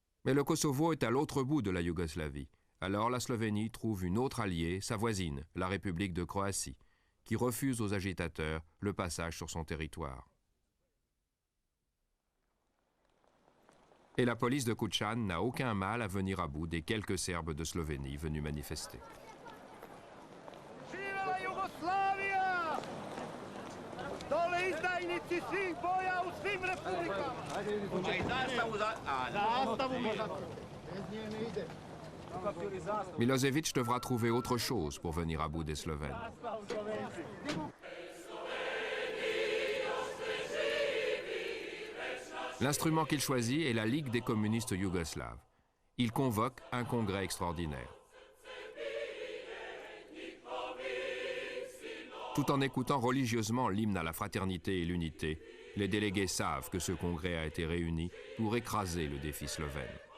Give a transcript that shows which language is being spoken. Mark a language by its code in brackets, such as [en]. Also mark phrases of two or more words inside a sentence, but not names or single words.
[fr] Mais le Kosovo est à l'autre bout de la Yougoslavie. Alors la Slovénie trouve une autre alliée, sa voisine, la République de Croatie, qui refuse aux agitateurs le passage sur son territoire. Et la police de Kučan n'a aucun mal à venir à bout des quelques Serbes de Slovénie venus manifester. [sr] Živela Jugoslavija! Dole izdajnici svih boja u svim republikama! I zastavu bez nje ne ide. [fr] Milosevic devra trouver autre chose pour venir à bout des Slovènes. L'instrument qu'il choisit est la Ligue des communistes yougoslaves. Il convoque un congrès extraordinaire. Tout en écoutant religieusement l'hymne à la fraternité et l'unité, les délégués savent que ce congrès a été réuni pour écraser le défi slovène.